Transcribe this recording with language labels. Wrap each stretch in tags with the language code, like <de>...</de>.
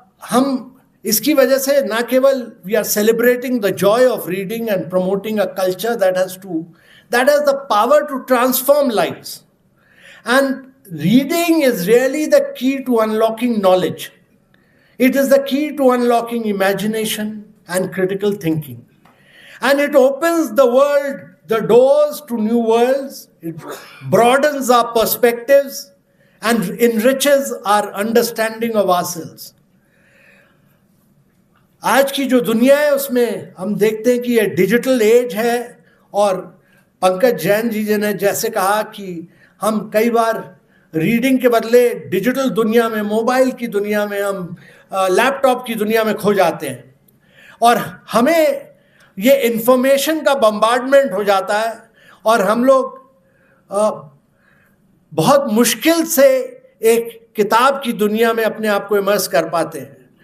<hi>हम इसकी वजह से ना केवल</hi> <en>We are celebrating the joy of reading and promoting a culture that has the power to transform lives, and reading is really the key to unlocking knowledge. It is the key to unlocking imagination and critical thinking. And it opens the doors to new worlds. It broadens our perspectives and enriches our understanding of ourselves.</en> <hi>आज की जो दुनिया है उसमें हम देखते हैं कि ये डिजिटल एज है, और पंकज जैन जी ने जैसे कहा कि हम कई बार रीडिंग के बदले डिजिटल दुनिया में, मोबाइल की दुनिया में, हम लैपटॉप की दुनिया में खो जाते हैं, और हमें ये इन्फॉर्मेशन का बम्बार्डमेंट हो जाता है, और हम लोग बहुत मुश्किल से एक किताब की दुनिया में अपने आप को इमर्स कर पाते हैं।</hi>